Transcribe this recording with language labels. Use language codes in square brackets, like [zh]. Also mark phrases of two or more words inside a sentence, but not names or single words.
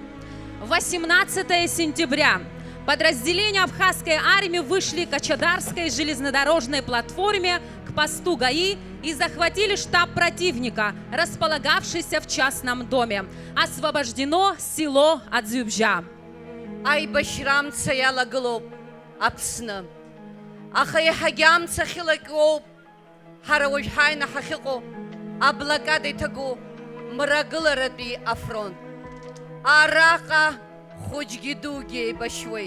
[ru] 18 сентября. Подразделения абхазской армии вышли к Ачадарской железнодорожной платформе к посту ГАИ и захватили штаб противника, располагавшийся в частном доме. Освобождено село Адзюбжа. [ab] Аибашрам цаялаглоп Аԥсны. Аха иаҳагьы амца ахьылакьоуп ҳара уажә ҳааины ҳахьыҟоу аблокада иҭагу мрагыларатәи афронт. Араҟа хәыҷгьы дугьы еибашьуеит.